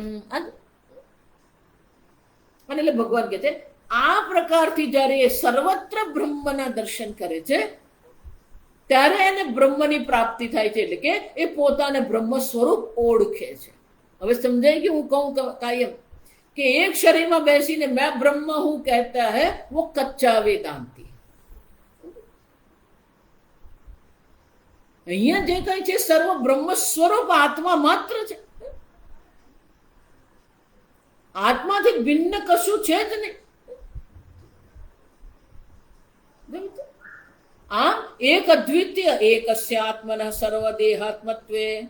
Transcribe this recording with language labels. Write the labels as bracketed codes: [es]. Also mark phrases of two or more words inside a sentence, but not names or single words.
[gu] અને એટલે ભગવાન કહે છે આ પ્રકારથી જ્યારે એ સર્વત્ર બ્રહ્મના દર્શન કરે છે ત્યારે એને બ્રહ્મની પ્રાપ્તિ થાય છે. એટલે કે એ પોતાને બ્રહ્મ સ્વરૂપ ઓળખે છે. હવે સમજાય કે હું કહું કાયમ કે એક શરીરમાં બેસીને [hi] मैं ब्रह्म हूं कहता है वो कच्चा वेदांती. [gu] અહીંયા જે કઈ છે સર્વ બ્રહ્મ સ્વરૂપ આત્મા માત્ર છે. આત્માથી ભિન્ન કશું છે જ નહીં. આમ એક અદ્વિતીય [sa] एकस्य आत्मनः सर्वदेहात्मत्वे.